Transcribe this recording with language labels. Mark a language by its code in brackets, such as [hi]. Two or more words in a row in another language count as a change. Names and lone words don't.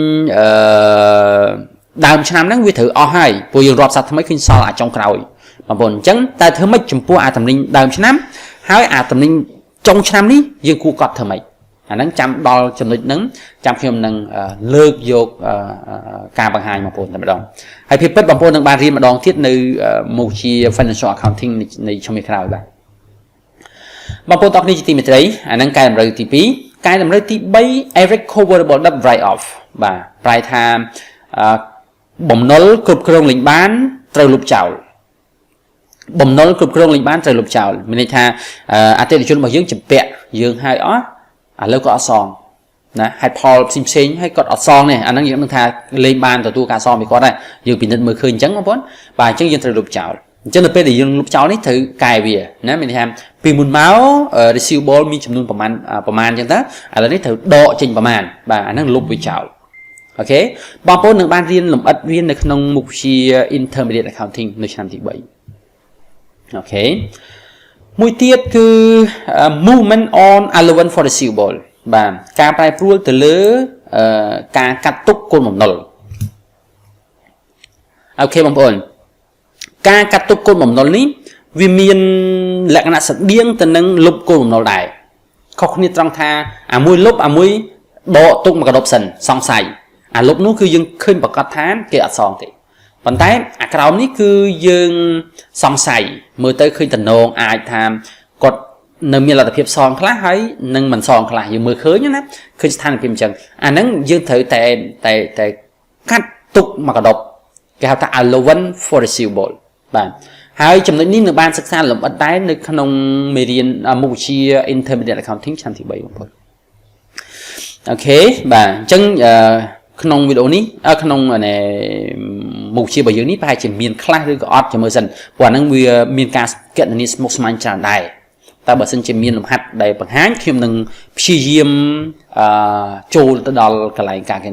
[km] ដើមឆ្នាំហ្នឹងវាត្រូវអស់ហើយព្រោះយើងរាប់សាប់ថ្មីឃើញសល់អាចុងក្រោយបងប្អូនអញ្ចឹងតែធ្វើម៉េចចំពោះអាតំណែងដើមឆ្នាំហើយអាតំណែងចុងឆ្នាំនេះយើងគួរកត់ធ្វើម៉េចអាហ្នឹងចាំដល់ចំណុចហ្នឹងចាំខ្ញុំនឹងលើកយកការបង្ហាញបងប្អូនតែម្ដងហើយភាពពិតបងប្អូន នឹងបានរៀនម្ដងទៀតនៅមុខជា [en] financial accounting [km] នៃជំនាញក្រោយបាទបងប្អូនតគ្នាជាទីមេត្រីអាហ្នឹងកែតម្រូវទី2កែតម្រូវទី3 [en] irrecoverable debt write off [km] បាទប្រែថាបំណុលគ្រប់គ្រងលេងបានត្រូវលុបចោល បំណុលគ្រប់គ្រងលេងបានត្រូវលុបចោលមានន័យថាអតិថិជនរបស់យើងចម្ពាក់យើងហើយអស់ឥឡូវគាត់អត់សងណាហេតុផលផ្សេងហើយគាត់អត់សងនេះ អាហ្នឹងយើងនឹងថាលេងបានទទួលការសងពីគាត់ដែរយើងពិនិត្យមើលឃើញអញ្ចឹងបងប្អូនបាទអញ្ចឹងយើងត្រូវលុបចោលអ ញ្ចឹងនៅពេលដែលយើងលុបចោលនេះត្រូវកែវាណាមានន័យថាពីមុនមក receivable មានចំនួនប្រមាណអញ្ចឹងទៅឥឡូវនេះត្រូវដកចេញប្រមាណបាទអាហ្នឹងលុបវាចោលអូខេបងប្អូននឹងបានរៀនលម្អិតវានៅក្នុងមុខវិជ្ជា [en] intermediate accounting [km] នៅឆ្នាំទី3អូខេមួយទៀតគឺ [en] movement on allowance for receivable [km] បាទការប្រែប្រួលទៅលើការកាត់ទុកគុណបំណុល អូខេបងប្អូនការកាត់ទុកគុណបំណុលនេះវាមានលក្ខណៈស្តៀងទៅនឹងលុបគុណបំណុលដែរខុសគ្នាត្រង់ថាអាមួយលុបអាមួយដកទុកមកកដប់សិនសង្ស័យអាលុបនោះគឺយើងឃើញប្រកាសថាគេអត់សងទេប៉ុន្តែអាក្រោមនេះគឺយើងសង្ស័យមើលទៅឃើញតំណងអាចថាគាត់នៅមានលទ្ធភាពសងខ្លះ ហើយនឹងមិនសងខ្លះយើងមើលឃើញណាឃើញស្ថានភាពអញ្ចឹងអាហ្នឹងយើងត្រូវតែកាត់ទុកមកកដប់គេហៅថា [en] allowance for receivable [km] បាទហើយចំណុចនេះនៅបានសិក្សាលម្អិតដែរនៅក្នុងមេរៀនមុខវិជ្ជា [en] intermediate accounting [km] ឆ្នាំទី3បងប្អូនអូខេបាទអញ្ចឹងក្នុងវីដេអូនេះ ក្នុងមុខវិជ្ជារបស់យើងនេះប្រហែលជាមានខ្លះឬក៏អត់ចាំមើលសិនព្រោះអាហ្នឹងវាមានការគណនាស្មុគស្មាញច្រើនដែរតែបើសិនជាមានលំហាត់ដែលបង្ហាញខ្ញុំនឹងព្យាយាមចូលទៅដល់កន្លែងការគណ